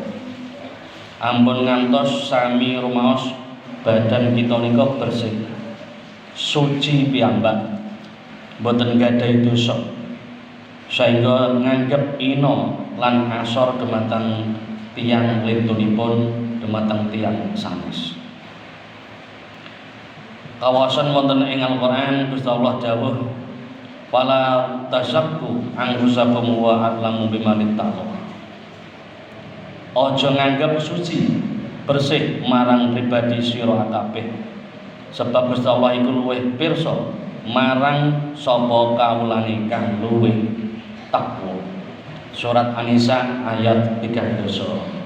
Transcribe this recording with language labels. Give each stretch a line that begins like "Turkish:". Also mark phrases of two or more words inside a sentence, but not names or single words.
Javanese: Ampun ngantos sami rumaos badan kita nika bersih, suci piyambak, boten gadhahi dosa, sehingga nganggep ino lan asor dumateng tiyang lintunipun, dumateng tiyang sanes. Kawasan wonten ing Al-Qur'an Gusti Allah dawuh,
Arabic: "فلا تسكوا أنفسكم وأعلم بمن اتقى."
Javanese: Aja nganggep suci, bersih marang pribadi sira kabeh, sebab Gusti Allah iku luwih pirsa marang sapa kawulane kang luwih takwa.
Indonesian: Surat An-Nisa ayat 32.